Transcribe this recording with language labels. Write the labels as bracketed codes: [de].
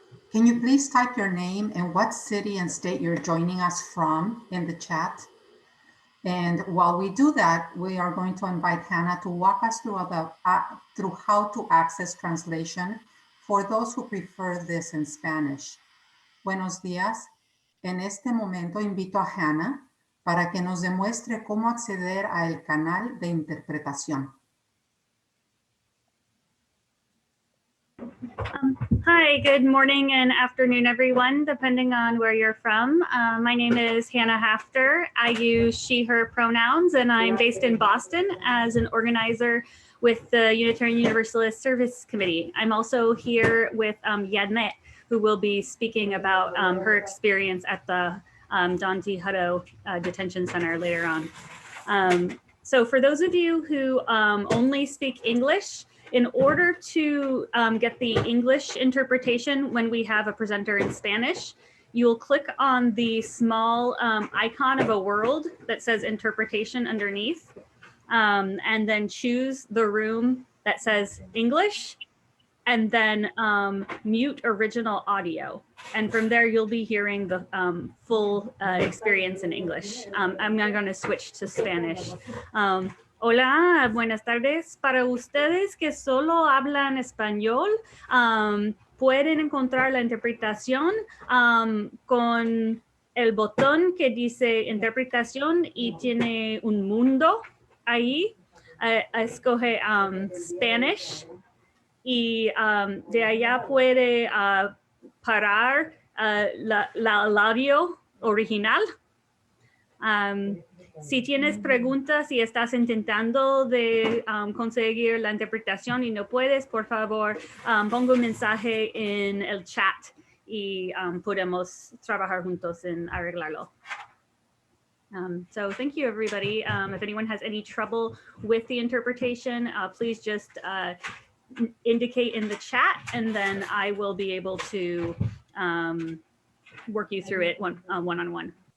[en] Can you please type your name and what city and state you're joining us from in the chat? And while we do that, we are going to invite Hannah to walk us through how to access translation for those who prefer this in Spanish. [es] Buenos días. En este momento invito a Hannah para que nos demuestre cómo acceder al canal de interpretación. [en] Hi, good morning and afternoon, everyone, depending on where you're from. My name is Hannah Hafter. I use she, her pronouns, and I'm based in Boston as an organizer with the Unitarian Universalist Service Committee. I'm also here with Yadmet, who will be speaking about her experience at the Don T. Hutto Detention Center later on. So for those of you who only speak English, in order to get the English interpretation when we have a presenter in Spanish, you'll click on the small icon of a world that says interpretation underneath, and then choose the room that says English, and then mute original audio. And from there, you'll be hearing the full experience in English. I'm now going to switch to Spanish. [es] Hola, buenas tardes. Para ustedes que solo hablan español, pueden encontrar la interpretación con el botón que dice interpretación y tiene un mundo ahí. Escoge Spanish y de allá puede parar el audio original. Si tienes preguntas y estás intentando de conseguir la interpretación y no puedes, por favor, pongo un mensaje en el chat y podemos trabajar juntos en arreglarlo. [en] So thank you, everybody. If anyone has any trouble with the interpretation, please just indicate in the chat, and then I will be able to work you through it one-on-one.